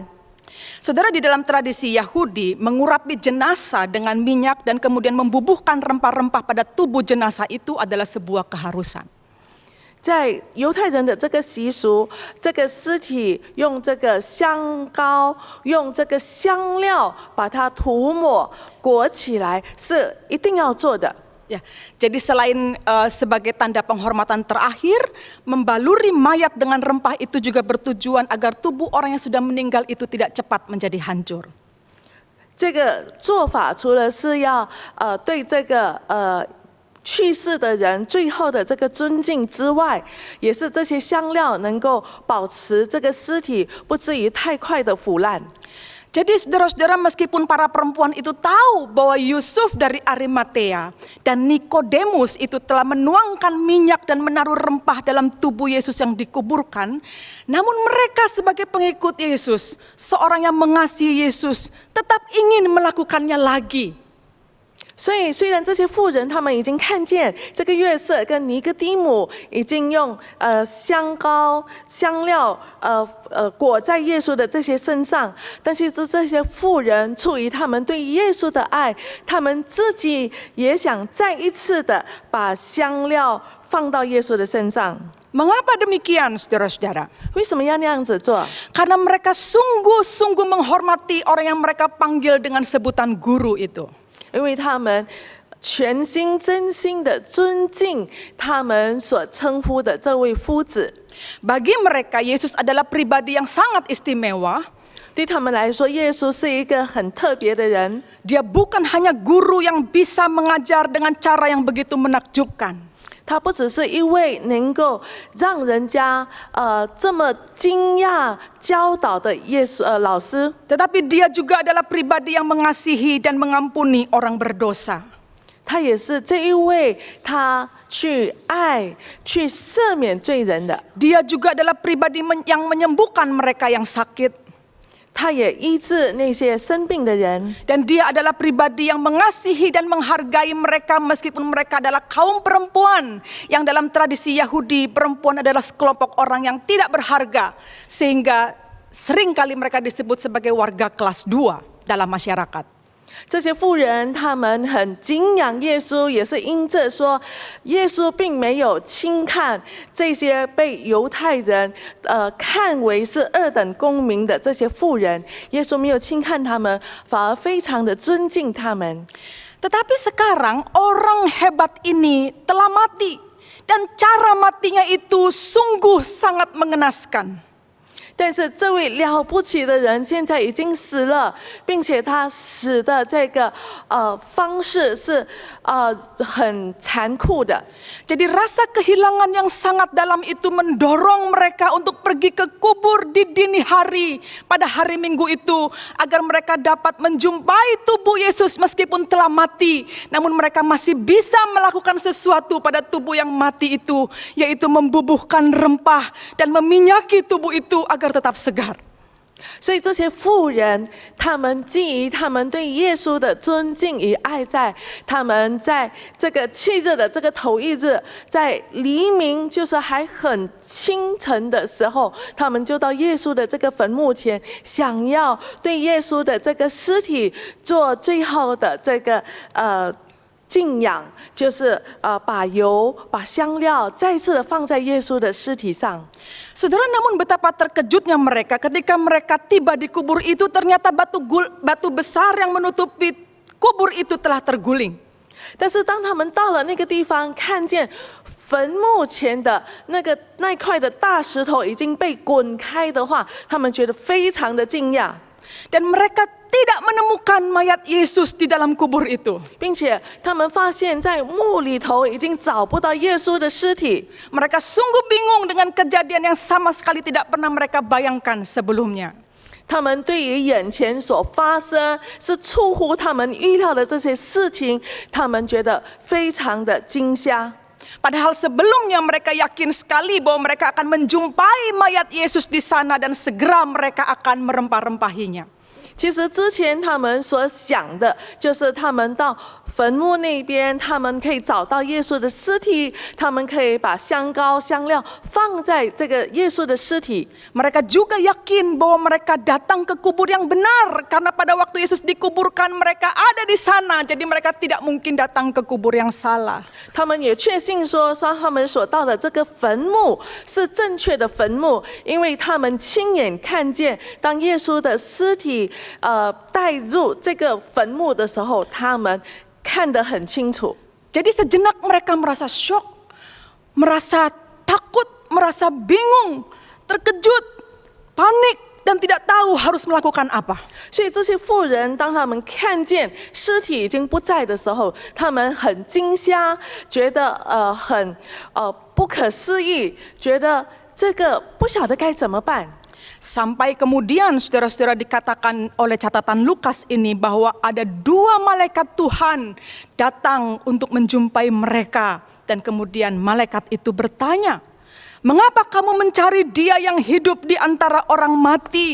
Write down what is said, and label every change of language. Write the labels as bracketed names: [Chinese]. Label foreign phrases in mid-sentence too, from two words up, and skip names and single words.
[Indonesian] Saudara, di dalam tradisi Yahudi, mengurapi jenazah dengan minyak dan kemudian membubuhkan rempah-rempah pada tubuh jenazah itu adalah sebuah keharusan. [Chinese] 在犹太人的这个习俗，这个尸体用这个香膏、用这个香料把它涂抹裹起来，是一定要做的。 [Indonesian] Ya, jadi selain sebagai tanda penghormatan terakhir, membaluri mayat dengan rempah itu juga bertujuan agar tubuh orang yang sudah meninggal itu tidak cepat menjadi hancur. [Chinese] 这个做法除了是要对这个去世的人最后的这个尊敬之外，也是这些香料能够保持这个尸体不至于太快的腐烂。 [Indonesian] Jadi saudara-saudara, meskipun para perempuan itu tahu bahwa Yusuf dari Arimatea dan Nikodemus itu telah menuangkan minyak dan menaruh rempah dalam tubuh Yesus yang dikuburkan, namun mereka sebagai pengikut Yesus, seorang yang mengasihi Yesus, tetap ingin melakukannya lagi. [Chinese] 所以，虽然这些妇人他们已经看见这个约瑟跟尼哥底母已经用香膏、香料裹在耶稣的这些身上，但是这些妇人出于他们对耶稣的爱，他们自己也想再一次的把香料放到耶稣的身上。 [Indonesian] Mengapa demikian, saudara-saudara? [Chinese] 为什么要那样子做？ [Indonesian] Karena mereka sungguh-sungguh menghormati orang yang mereka panggil dengan sebutan guru itu. [Chinese] 因为他们全心真心的尊敬他们所称呼的这位夫子。 [Indonesian] Bagi mereka, Yesus adalah pribadi yang sangat istimewa. [Chinese] 对他们来说，耶稣是一个很特别的人。 [Indonesian] Dia bukan hanya guru yang bisa mengajar dengan cara yang begitu menakjubkan. [Chinese] 他不只是一位能够让人家这么惊讶教导的老师， [Indonesian] Tetapi dia juga adalah pribadi yang mengasihi dan mengampuni orang berdosa. [Chinese] 他也是这一位他去爱、去赦免罪人的。 [Indonesian] Dia juga adalah pribadi yang menyembuhkan mereka yang sakit. [Chinese] 他也医治那些生病的人， [Indonesian] Dan dia adalah pribadi yang mengasihi dan menghargai mereka meskipun mereka adalah kaum perempuan. Yang dalam tradisi Yahudi, perempuan adalah sekelompok orang yang tidak berharga. Sehingga seringkali mereka disebut sebagai warga kelas 2 dalam masyarakat. [Chinese] 这些妇人他们很敬仰耶稣，也是因着说耶稣并没有轻看这些被犹太人看为是二等公民的这些妇人，耶稣没有轻看他们，反而非常的尊敬他们。 [Indonesian] Tetapi sekarang orang hebat ini telah mati. Dan cara matinya itu sungguh sangat mengenaskan. [Chinese] 但是这位了不起的人现在已经死了，并且他死的这个方式是很残酷的。 [Indonesian] Jadi rasa kehilangan yang sangat dalam itu mendorong mereka untuk pergi ke kubur di dini hari pada hari Minggu itu agar mereka dapat menjumpai tubuh Yesus meskipun telah mati, namun mereka masih bisa melakukan sesuatu pada tubuh yang mati itu, yaitu membubuhkan rempah dan meminyaki tubuh itu agar tetap segar. [Chinese] 所以这些妇人，他们基于他们对耶稣的尊敬与爱在，他们在这个七日的这个头一日，在黎明就是还很清晨的时候，他们就到耶稣的这个坟墓前，想要对耶稣的这个尸体做最后的这个敬仰，就是把油、把香料再次的放在耶稣的尸体上。 [Indonesian] Saudara, namun betapa terkejutnya mereka ketika mereka tiba di kubur itu, ternyata batu besar yang menutupi kubur itu telah terguling. [Chinese] 但是当他们到了那个地方，看见坟墓前的那块的大石头已经被滚开的话，他们觉得非常的惊讶。 [Indonesian] Dan mereka tidak menemukan mayat Yesus di dalam kubur itu. [Chinese] 并且他们发现，在墓里头已经找不到耶稣的尸体。 [Indonesian] Mereka sungguh bingung dengan kejadian yang sama sekali tidak pernah mereka bayangkan sebelumnya. [Chinese] 他们对于眼前所发生是出乎他们预料的这些事情，他们觉得非常的惊吓。 [Indonesian] Padahal sebelumnya mereka yakin sekali bahwa mereka akan menjumpai mayat Yesus di sana dan segera mereka akan merempah-rempahinya. [Chinese] 其实之前他们所想的，就是他们到坟墓那边，他们可以找到耶稣的尸体，他们可以把香膏、香料放在这个耶稣的尸体。 [Indonesian] Mereka juga yakin bahwa mereka datang ke kubur yang benar karena pada waktu Yesus dikuburkan mereka ada di sana, jadi mereka tidak mungkin datang ke kubur yang salah. [Chinese] 他们也确信说他们所到的这个坟墓是正确的坟墓，因为他们亲眼看见，当耶稣的尸体带入这个坟墓的时候，他们看得很清楚。 [Indonesian] Jadi sejenak mereka merasa syok, merasa takut, merasa bingung, terkejut, panik, dan tidak tahu harus melakukan apa. [Chinese] 所以这些妇人，当他们看见尸体已经不在的时候，他们很惊吓，觉得很不可思议，觉得这个不晓得该怎么办。 [Indonesian] Sampai kemudian saudara-saudara dikatakan oleh catatan Lukas ini bahwa ada 2 malaikat Tuhan datang untuk menjumpai mereka. Dan kemudian malaikat itu bertanya, "Mengapa kamu mencari dia yang hidup di antara orang mati?